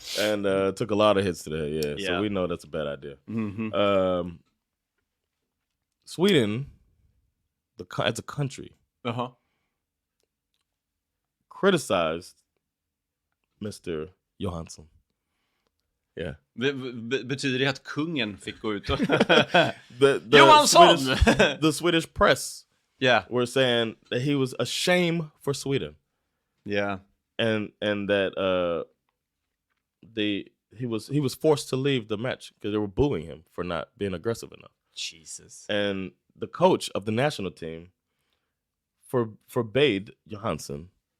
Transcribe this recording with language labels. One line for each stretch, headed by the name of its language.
English: And took a lot of hits today. Yeah. So we know that's a bad idea. Mm-hmm. Sweden, as a country, criticized Mr. Johansson. Yeah.
Swedish: Betyder det att kungen fick gå ut och...
English: Johansson! The Swedish press were saying that he was a shame for Sweden. Yeah. And that he was forced to leave the match because they were booing him for not being aggressive enough. Jesus. And the coach of the national team forbade Johansson